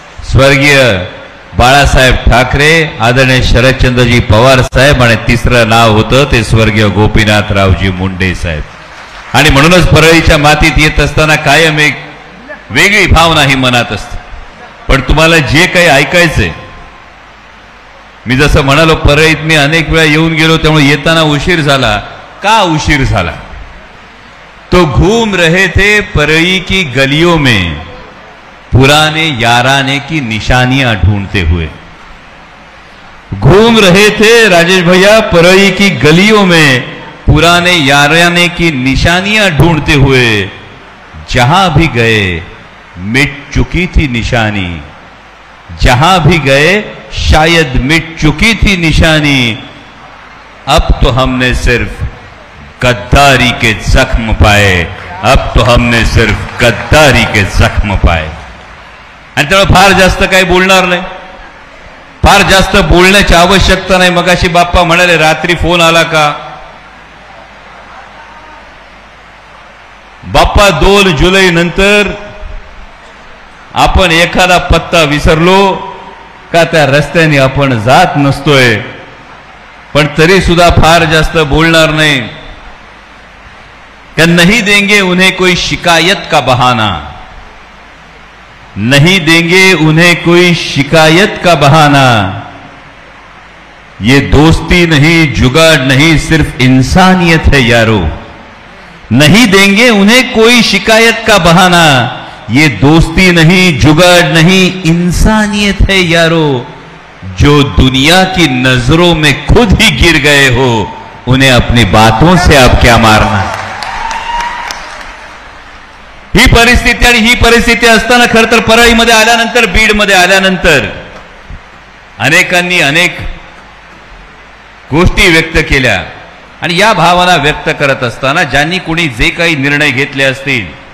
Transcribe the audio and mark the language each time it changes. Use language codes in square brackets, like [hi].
[mr] स्वर्गीय बाळासाहेब ठाकरे, आदरणीय शरदचंद्रजी पवार साहेब आणि तिसरं नाव होतं ते स्वर्गीय गोपीनाथरावजी मुंडे साहेब. आणि म्हणूनच परळीच्या मातीत येत असताना कायम एक वेगळी भावना ही मनात असते. पण तुम्हाला जे काही ऐकायचंय, मी जसं म्हणालो परळीत मी अनेक वेळा येऊन गेलो त्यामुळे येताना उशीर झाला. का उशीर झाला? [hi] तो घूम रहे थे परई की गलियों में पुराने याराने की निशानियां ढूंढते हुए. घूम रहे थे राजेश भैया परई की गलियों में पुराने याराने की निशानियां ढूंढते हुए. जहां भी गए मिट चुकी थी निशानी, जहां भी गए शायद मिट चुकी थी निशानी. अब तो हमने सिर्फ गद्दारी के जख्म पाए, अब तो हमने सिर्फ गद्दारी के जख्म पाए. [mr] आणि त्यामुळे फार जास्त काही बोलणार नाही, फार जास्त बोलण्याची आवश्यकता नाही. मगाशी बाप्पा म्हणाले रात्री फोन आला का? बाप्पा 2 जुलै नंतर आपण एखादा पत्ता विसरलो का त्या रस्त्याने आपण जात नसतोय, पण तरी सुद्धा फार जास्त बोलणार नाही. [hi] क्या नहीं देंगे उन्हें कोई शिकायत का बहाना, नहीं देंगे उन्हें कोई शिकायत का बहाना. ये दोस्ती नहीं जुगाड़ नहीं सिर्फ इंसानियत है यारो. नहीं देंगे उन्हें कोई शिकायत का बहाना, ये दोस्ती नहीं जुगाड़ नहीं इंसानियत है यारो. जो दुनिया की नजरों में खुद ही गिर गए हो उन्हें अपनी बातों से अब क्या मारना. [mr] ही परिस्थिती आणि ही परिस्थिती असताना खरं तर परळीमध्ये आल्यानंतर बीडमध्ये आल्यानंतर अनेकांनी अनेक गोष्टी व्यक्त केल्या आणि या भावना व्यक्त करत असताना ज्यांनी कोणी जे काही निर्णय घेतले असतील